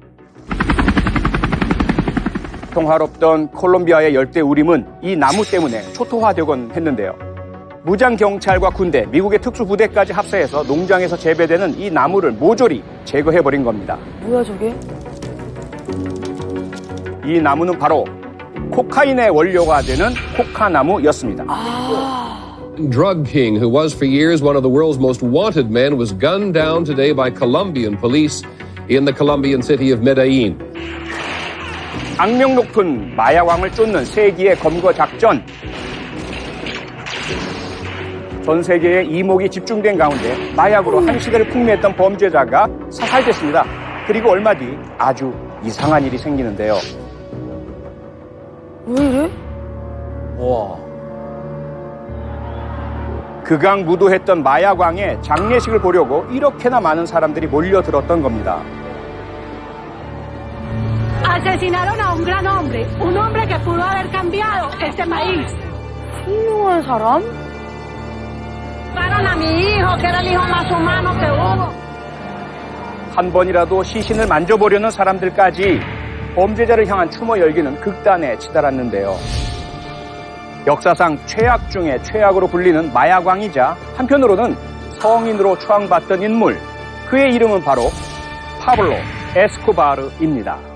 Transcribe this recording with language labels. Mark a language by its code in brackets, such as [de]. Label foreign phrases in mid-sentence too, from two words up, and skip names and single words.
[ko] 평화롭던 콜롬비아의 열대 우림은 이 나무 때문에 초토화되곤 했는데요. 무장 경찰과 군대, 미국의 특수부대까지 합세해서 농장에서 재배되는 이 나무를 모조리 제거해버린 겁니다. 뭐야 저게? 이 나무는 바로 코카인의 원료가 되는 코카나무였습니다. [en] Drug king who was for years one of the world's most wanted men was gunned down today by Colombian police in the Colombian city of Medellin. [ko] 악명 높은 마약왕을 쫓는 세기의 검거 작전. 전 세계의 이목이 집중된 가운데 마약으로 한 시대를 풍미했던 범죄자가 사살됐습니다. 그리고 얼마 뒤 아주 이상한 일이 생기는데요. 왜 이래? 와. 극악무도했던 마약왕의 장례식을 보려고 이렇게나 많은 사람들이 몰려들었던 겁니다. [es] Asesinaron a un gran hombre, un hombre que pudo haber cambiado este país. [ko] 훌륭한 사람? [es] Mataron a mi hijo, que era el hijo más humano que hubo. [ko] 한 번이라도 시신을 만져보려는 사람들까지 범죄자를 향한 추모 열기는 극단에 치달았는데요. 역사상 최악 중에 최악으로 불리는 마약왕이자 한편으로는 성인으로 추앙받던 인물, 그의 이름은 바로 파블로 에스코바르입니다.